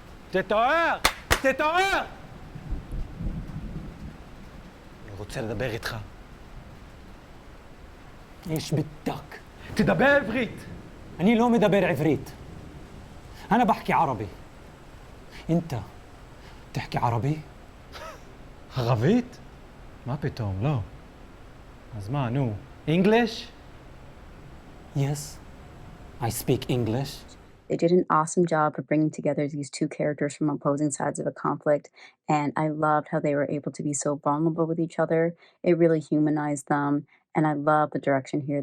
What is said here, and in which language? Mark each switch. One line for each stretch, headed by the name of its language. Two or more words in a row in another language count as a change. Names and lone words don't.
Hebrew: תתעורר! תתעורר! אני רוצה לדבר איתך.
Arabic: ايش بدك؟
Hebrew: תדבר עברית! أنا לא מדבר עברית.
Arabic: أنا بحكي عربي. أنت تحكي عربي؟
Hebrew: ערבית? מה פתאום? לא. אז מה, נו?
English: English? Yes, I speak English. They did an awesome job of bringing together these two characters from opposing sides of a conflict, and I loved how they were able to be so vulnerable with each other. It really humanized them, and I love the direction here.